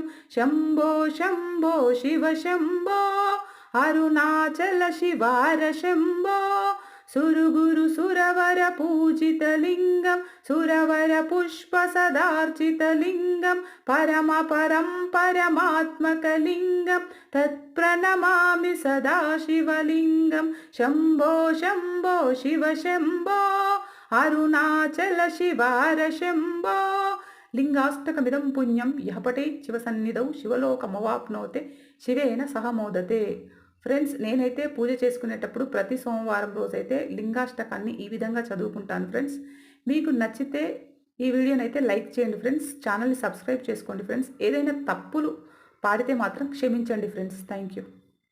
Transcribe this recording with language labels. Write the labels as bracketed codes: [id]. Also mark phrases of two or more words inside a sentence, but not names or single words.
[sa] शम्भो शम्भो शिव शम्भो अरुणाचल शिवार शम्भो सुरगुरुसुरवर पूजितलिङ्गं सुरवर पुष्पसदार्चितलिङ्गं परमपरं परमात्मकलिङ्गं तत्प्रणमामि सदा शिवलिङ्गं। शम्भो शम्भो शिव शम्भो अरुणाचल शिवार शम्भो लिङ्गाष्टकमिदं पुण्यं यः पठेत् शिवसन्निधौ शिवलोकमवाप्नोते शिवेन सह मोदते। [te] ఫ్రెండ్స్, నేనైతే పూజ చేసుకునేటప్పుడు ప్రతి సోమవారం రోజైతే లింగాష్టకాన్ని ఈ విధంగా చదువుకుంటాను ఫ్రెండ్స్. మీకు నచ్చితే ఈ వీడియోని అయితే లైక్ చేయండి ఫ్రెండ్స్. ఛానల్ని సబ్స్క్రైబ్ చేసుకోండి ఫ్రెండ్స్. ఏదైనా తప్పులు పాడితే మాత్రం క్షమించండి ఫ్రెండ్స్. [en] thank you.